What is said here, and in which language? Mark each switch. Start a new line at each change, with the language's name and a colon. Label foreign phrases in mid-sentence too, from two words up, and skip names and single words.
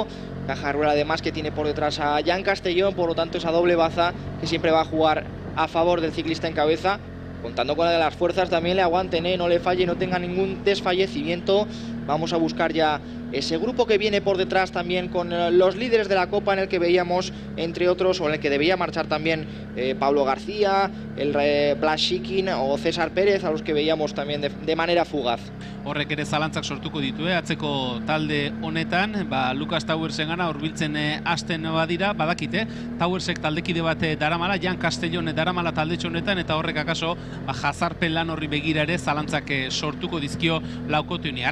Spanish: Caja Rural además que tiene por detrás a Jan Castellón, por lo tanto esa doble baza que siempre va a jugar a favor del ciclista en cabeza, contando con la de las fuerzas también le aguanten, no le falle, no tenga ningún desfallecimiento. Vamos a buscar ya ese grupo que viene por detrás también con los líderes de la Copa, en el que veíamos, entre otros, o en el que debía marchar también Pablo García, el Blas Shikin o César Pérez, a los que veíamos también de manera fugaz.
Basque: Horrek ere zalantzak sortuko ditu, atzeko talde honetan, Lucas Towersen gana hurbiltzen hasten badira, badakite, Towersek taldekide bat daramala, Jan Castellón daramala taldetxo honetan, eta horrek akaso jazarpen lan horri begira ere zalantzak sortuko dizkio laukote honi.